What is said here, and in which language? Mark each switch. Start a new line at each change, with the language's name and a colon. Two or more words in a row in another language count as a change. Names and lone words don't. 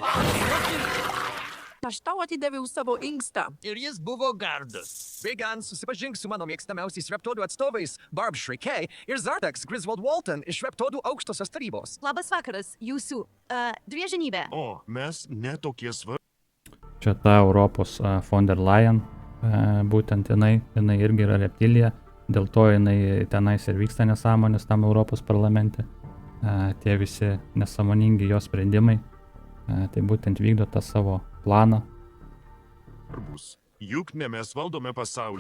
Lithuanian: Aš tau atidaviau savo inkstą. Ir jis buvo gardus. Reagan, susipažink su mano mėgstamiausiais reptodų atstovais, Barb Shrikey ir Zardax Griswold Walton iš reptodų aukštosios tarybos. Labas vakaras, jūsų drieženybė. O, mes netokie Čia ta Europos von der Leyen, būtent jinai irgi yra reptilija. dėl to jinai tenais ir vyksta nesąmonės tam Europos parlamente, tie visi nesąmoningi jos sprendimai, tai būtent vykdo tą savo planą. Juk ne mes valdome pasaulį.